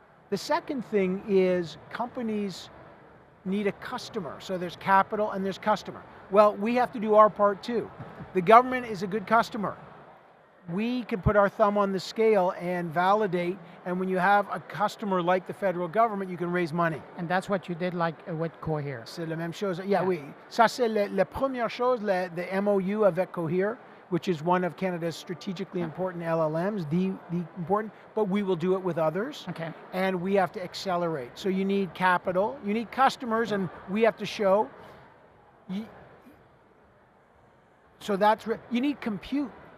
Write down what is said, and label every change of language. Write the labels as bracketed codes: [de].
[en] The second thing is companies need a customer. So there's capital and there's customer. Well, we have to do our part too. The government is a good customer. We can put our thumb on the scale and validate, and when you have a customer like the federal government, you can raise money. And that's what you did with Cohere. [fr] C'est la même chose. Yeah, oui. Ça, c'est la première chose, [en] the MOU [fr] avec Cohere. [en] which is one of Canada's strategically important LLMs, the important, but we will do it with others. Okay. And we have to accelerate. So you need capital, you need customers, and we have to show. So that's, you need compute.